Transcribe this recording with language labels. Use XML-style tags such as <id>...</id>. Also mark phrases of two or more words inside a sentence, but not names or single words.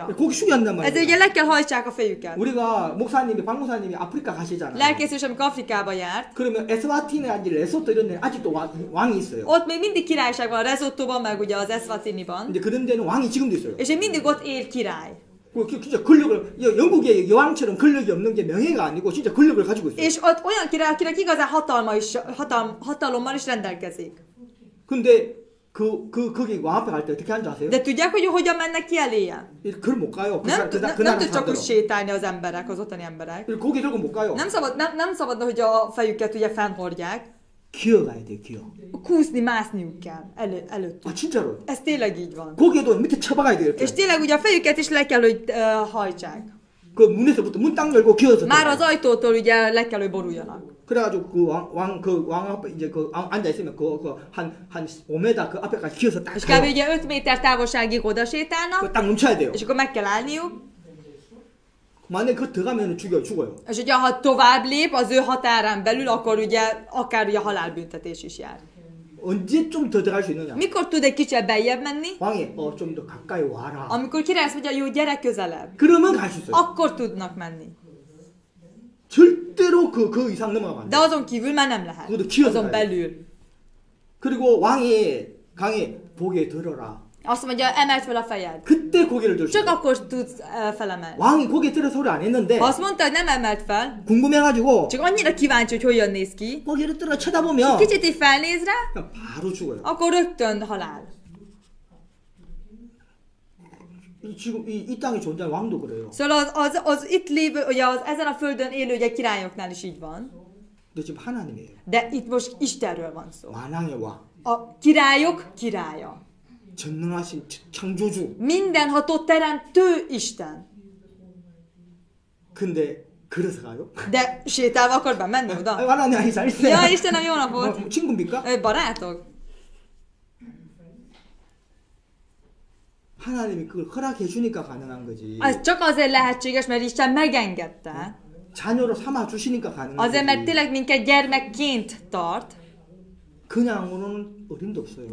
<ko>고개 숙여 앉는</ko> <hu>Ezért</hu> <ko>말이에요.</ko> <hu>ugye le kell hajtsák a fejüket.</hu> <ko>우리가 박 목사님이 아프리카 가시잖아요.</ko> <hu>Lelkész is, amikor Afrikába járt,</hu> <ko>그러면 에스와티니라든지 레소토 이런 데는 아직도 왕이 있어요.</ko> <hu>ott még mindig királyság van, a Resottóban, meg ugye az Eswatiniban.</hu> <ko>근데 그런 데는 왕이 지금도 있어요.</ko> <hu>És még mindig ott él király.</hu> <ko>진짜 권력을 영국의 여왕처럼 권력이 없는 게 명예가 아니고 진짜 권력을 가지고 있어요.</ko> <hu>És ott olyan király, akinek igazán hatalommal is rendelkezik.</hu> <ko>근데 거기 왕 앞에 갈 때 어떻게 하는지 아세요?</ko> <hu>De tudják, hogy hogyan mennek ki eléje?</hu> <ko>그걸 못 가요.</ko> <hu>Nem tud csak úgy sétálni az emberek, az ottani emberek.</hu> <ko>고개 들고 못 가요.</ko> <hu>Nem szabad, hogy a fejüket ugye fennhordják.</hu> <ko>기어가야 돼, 기어.</ko> <hu>Kúszni, mászniuk kell előttük.</hu> <ko>아 진짜로.</ko> <hu>Ez tényleg így van.</hu> <ko>고개도 밑에 쳐박아야 돼 이렇게.</ko> <hu>És tényleg ugye a fejüket is le kell, hogy hajtsák.</hu> <ko>그 문에서부터 문 딱 열고 기어서.</ko> <hu>Már az ajtótól ugye le kell, hogy boruljanak.</hu> <ko>그래가지고 그 왕 앞에 이제 앉아 있으면 한 5m 그 앞에까지 기어서 딱.</ko> <hu>És kb. Ugye 5 méter távolságig oda sétálnak.</hu> <ko>딱 멈춰야 돼요.</ko> <hu>És akkor meg kell állniuk.</hu> <ko>만약에 그거 들어가면 죽어요.</ko> <hu>És ugye ha tovább lép az ő határán belül, akkor ugye akár ugye halálbüntetés is jár.</hu> <ko>언제 좀 더 들어갈 수 있느냐?</ko> <hu>Mikor tud egy kicsit beljebb menni?</hu> <ko>왕이 좀 더 가까이 와라.</ko> <hu>Amikor király azt mondja, jó, gyere közelebb.</hu> <ko>그러면 갈 수 있어요.</ko> <hu>Akkor tudnak menni.</hu> <ko>절대로 그 이상 넘어가면 안</ko> <hu>De</hu> <ko>돼.</ko> <hu>azon kívül már nem lehet.</hu> <ko>그것도 키워서</ko> <hu>Azon</hu> <ko>가야 돼.</ko> <hu>belül.</hu> <ko>그리고 왕이 강에 고개 들어라.</ko> <hu>Azt mondja, emeld fel a fejed.</hu> <ko>그때 고개를 들 수</ko> <hu>Csak</hu> <ko>있어요.</ko> <hu>akkor tudsz felemelni.</hu> <ko>왕이 고개 들어 소리 안 했는데</ko> <hu>Ha azt mondta, hogy nem emelt fel,</hu> <ko>궁금해가지고</ko> <hu>csak annyira kíváncsi, hogy hogyan néz ki,</hu> <ko>고개를 들어 쳐다보면</ko> <hu>kicsit így felnéz rá,</hu> <ko>그냥 바로 죽어요.</ko> <hu>akkor rögtön halál.</hu> <ko>지금 이 땅에 존재하는 왕도 그래요.</ko> <hu>Szóval az itt lévő, ugye ezen a földön élő ugye királyoknál is így van.</hu> <ko>근데 지금 하나님이에요.</ko> <hu>De itt most Istenről van szó.</hu> <ko>만왕의 왕.</ko> <hu>A királyok királya.</hu> <ko>전능하신 창조주.</ko> <hu>Mindenható teremtő Isten.</hu> <ko>근데 그래서 가요?</ko> <hu>De sétálva akar bemenni oda?</hu> <ko>하나님 잘 있어요.</ko> <hu>Ja, Istenem, jó napot!</hu> <ko>친구입니까?</ko> <hu>Barátok?</hu> <ko>하나님이 그걸 허락해 주니까 가능한 거지.</ko> <hu>Ez csak azért lehetséges, mert Isten megengedte.</hu> <ko>자녀로 삼아 주시니까 가능한</ko> <hu>Azért, mert</hu> <ko>거지.</ko> <hu>tényleg minket gyermekként tart,</hu> <ko>그냥으로는 어림도 없어요.</ko>